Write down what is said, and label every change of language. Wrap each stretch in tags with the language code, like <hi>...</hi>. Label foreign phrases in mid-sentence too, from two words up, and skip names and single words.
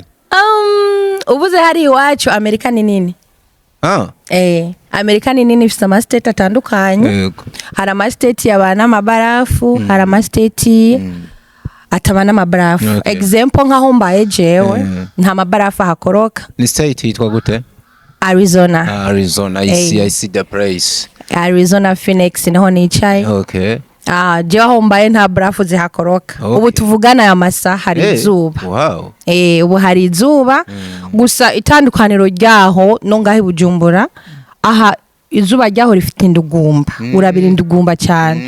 <rn>Ubuze hari iwacu Amerika ni nini. Amerika ni nini, ifite ama state atandukanye. Hari ama state yabana amabarafu, hari ama state atabana amabarafu. Example nkaho mbaye jewe nta mabarafu hakoroka. Ni state yitwa gute? Arizona.</rn> <en>Arizona, I see the place.</en> <rn>Arizona, Phoenix niho nicaye. Okay. Jewe aho mbaye nta barafu zihakoroka. Ubu tuvugana ya masaha hari izuba. Wow. Ubu hari izuba, gusa itandukaniro ryaho no ngaho Bujumbura, aha izuba ryaho rifite indugumba, urabira indugumba cyane.</rn>